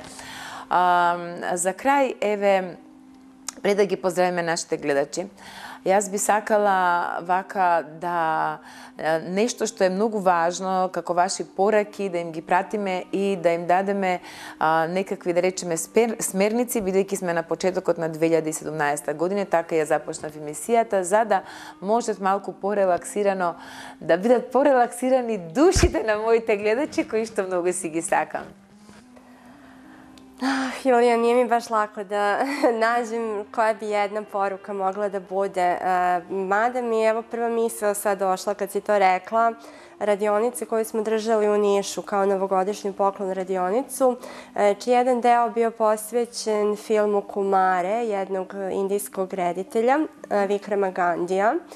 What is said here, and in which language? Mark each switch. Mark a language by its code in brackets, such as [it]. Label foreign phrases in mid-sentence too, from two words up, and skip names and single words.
[mk] За крај, еве, пред да ги поздравиме нашите гледачи, јас би сакала вака да нешто што е многу важно, како ваши пораки, да им ги пратиме и да им дадеме некакви, да речеме, смерници, бидејќи сме на почетокот на 2017 година, така ја започнав емисијата, за да можат малку порелаксирано, да бидат порелаксирани душите на моите гледачи, кои што многу си ги сакам. [sr] Julija, nije mi baš lako da nađem koja bi jedna poruka mogla da bude. Mada mi je evo prva misao sad došla kad si to rekla, radionice koju smo držali u Nišu kao novogodišnju poklon radionicu, čiji jedan deo bio posvećen filmu Kumare, jednog indijskog reditelja, Vikrama Gandija.